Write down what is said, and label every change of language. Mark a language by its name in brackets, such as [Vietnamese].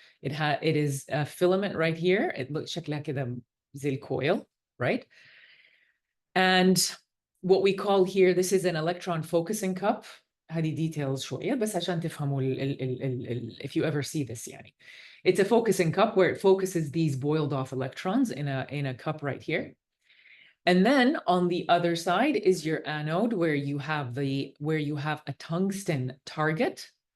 [English] It is a filament right here. It looks [Arabic] شكلها كده زي الكويل, [English] right? And what we call here, this is an electron focusing cup. [Arabic] هذه details شوية بس عشان تفهموا [English] if you ever see this يعني. It's a focusing cup where it focuses these boiled off electrons in a cup right here. And then on the other side is your anode, where you have a tungsten target.